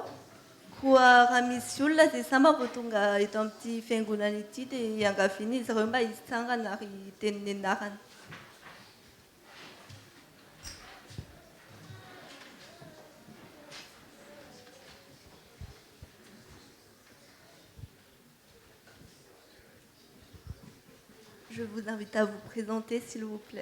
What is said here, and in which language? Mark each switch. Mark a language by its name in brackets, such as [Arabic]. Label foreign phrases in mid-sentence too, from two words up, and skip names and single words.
[Malagasy] Koa raha misy olona izay samy vao tonga eto amin'ity fiangonana ity dia iangaviana izy ireo mba hitsangana ary teniny anarany. [French] Je vous invite à vous présenter, s'il vous plaît.